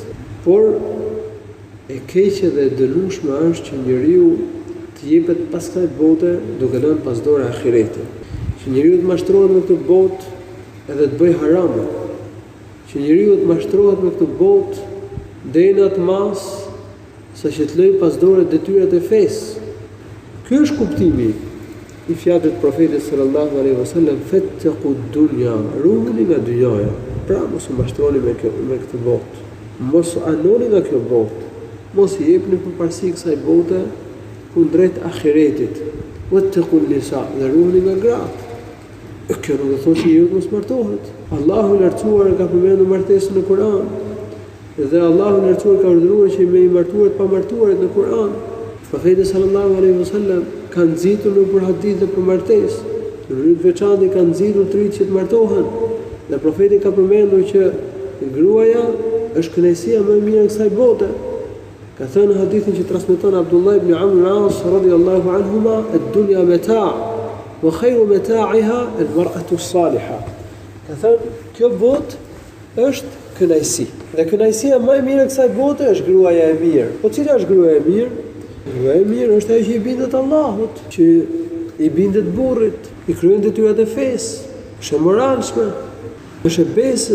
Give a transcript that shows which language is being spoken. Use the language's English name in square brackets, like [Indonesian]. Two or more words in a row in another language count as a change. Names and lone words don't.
[Albanian] Por e keqe dhe e dënueshme është që njeriu të jepet pas kësaj bote duke lënë pas dore ahiretin. Që njeriu të mashtrohet me këtë botë edhe të bëjë harame. Që njeriu të mashtrohet me këtë botë deri në atë mas saqë të lëjë pas dore detyrat e fesë. Ky është kuptimi i fjalës të profetit [Arabic] صلى الله عليه وسلم, فاتقوا الدنيا, [Albanian] ruhuni nga dynjaja. Pra mos u mashtroni me këtë botë. Mos anoni nga kjo botë. Mos i jepni përparësi kësaj bote kundrejt ahiretit. [Arabic] واتقوا النساء, [Albanian] dhe ruhuni nga gratë. Kjo nuk do të thotë që ju mos martohet. Allahu i lartësuar ka përmendur martesën në Kur'an. Dhe Allahu i lartësuar ka urdhëruar që me i martuar të pamartuarit në Kur'an. Profeti [Arabic] صلى الله عليه وسلم [Albanian] ka nxitur në për hadith dhe për martesë. Në mënyrë të veçantë ka nxitur të rinjt që të martohen. Dhe profeti ka përmendur që gruaja është kënaqësia më e mirë e kësaj bote. Ka thënë në hadithin që transmeton Abdullah ibn Amr al-As [Arabic] رضي الله عنهما, الدنيا متاع وخير متاعها المرأة الصالحة. [Albanian] Ka thënë kjo botë është kënaqësi. Dhe kënaqësia më e mirë e kësaj bote është gruaja e mirë. Po cila është gruaja e mirë? Gruaja e mirë është ajo që i bindet Allahut, që i bindet burrit, i kryen detyrat e fesë, është e moralshme, është e besës.